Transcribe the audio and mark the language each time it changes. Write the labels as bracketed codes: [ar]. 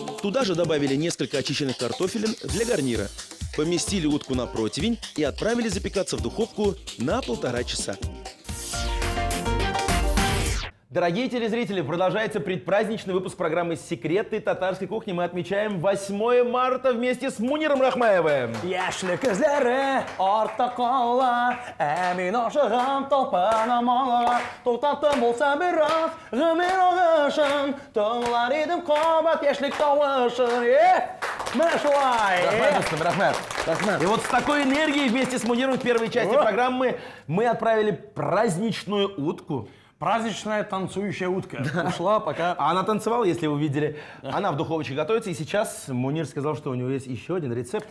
[ru] Туда же добавили несколько очищенных картофелин для гарнира. Поместили утку на противень и отправили запекаться в духовку на 1,5 часа. Дорогие телезрители, продолжается предпраздничный выпуск программы «Секреты татарской кухни». Мы отмечаем 8 марта вместе с Муниром Рахмаевым. [tt] Яшьли күзләре артта кала, мин ашыгам талпана мала. Туктатым булса бераз, гомер агышын, тыңлар идем кабат яшьлек тавышын. Менә шулай. Рахмат. [ru] И вот с такой энергией вместе с Муниром в первой части программы мы отправили праздничную утку. Праздничная танцующая утка. Ушла пока. А она танцевала, если вы видели. Она в духовочке готовится. И сейчас Мунир сказал, что у него есть еще один рецепт.